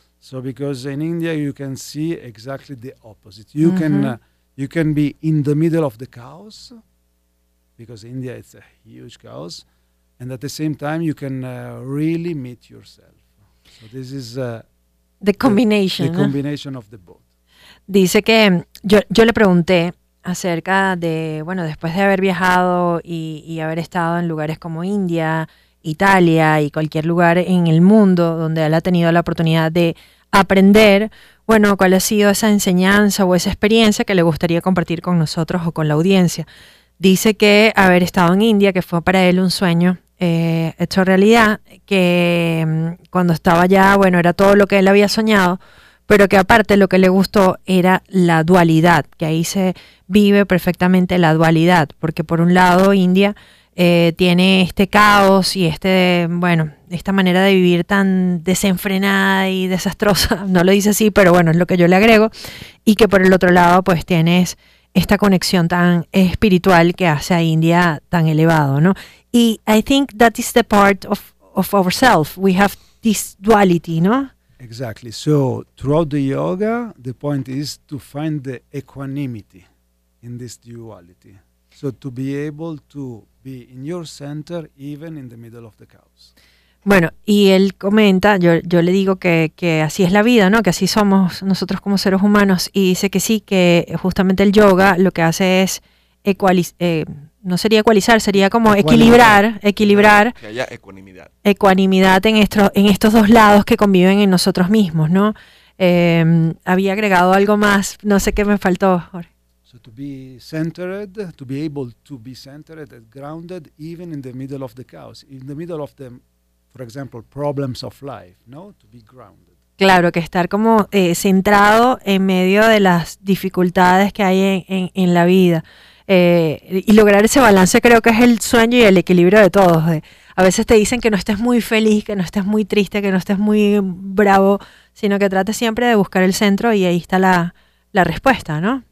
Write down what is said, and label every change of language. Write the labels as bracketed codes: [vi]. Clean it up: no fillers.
[en] So because in India you can see exactly the opposite. You mm-hmm. You can be in the middle of the chaos, because India is a huge chaos, and at the same time you can really meet yourself. So this is the combination. The combination of the both. [es] Dice que yo le pregunté acerca de, bueno, después de haber viajado y haber estado en lugares como India, Italia y cualquier lugar en el mundo donde él ha tenido la oportunidad de aprender, bueno, cuál ha sido esa enseñanza o esa experiencia que le gustaría compartir con nosotros o con la audiencia. Dice que haber estado en India, que fue para él un sueño hecho realidad, que cuando estaba allá, bueno, era todo lo que él había soñado, pero que aparte lo que le gustó era la dualidad, que ahí se vive perfectamente la dualidad, porque por un lado India tiene este caos y este, bueno, esta manera de vivir tan desenfrenada y desastrosa, no lo dice así, pero bueno, es lo que yo le agrego, y que por el otro lado pues tienes esta conexión tan espiritual que hace a India tan elevado, ¿no? [en] Y I think that is the part of ourselves. We have this duality, ¿no? Exactly. So throughout the yoga, the point is to find the equanimity in this duality. So to be able to be in your center, even in the middle of the chaos. [es] Bueno, y él comenta, yo le digo que así es la vida, ¿no? Que así somos nosotros como seres humanos. Y dice que sí, que justamente el yoga lo que hace es no sería ecualizar, sería como equilibrar. Que haya ecuanimidad. Ecuanimidad en estos dos lados que conviven en nosotros mismos, ¿no? Había agregado algo más, no sé qué me faltó, Jorge. [en] So to be centered, to be able to be centered and grounded even in the middle of the chaos, in the middle of the, for example, problems of life, no? To be grounded. [es] Claro, que estar como centrado en medio de las dificultades que hay en la vida. Y lograr ese balance creo que es el sueño y el equilibrio de todos. A veces te dicen que no estés muy feliz, que no estés muy triste, que no estés muy bravo, sino que trates siempre de buscar el centro y ahí está la respuesta, ¿no?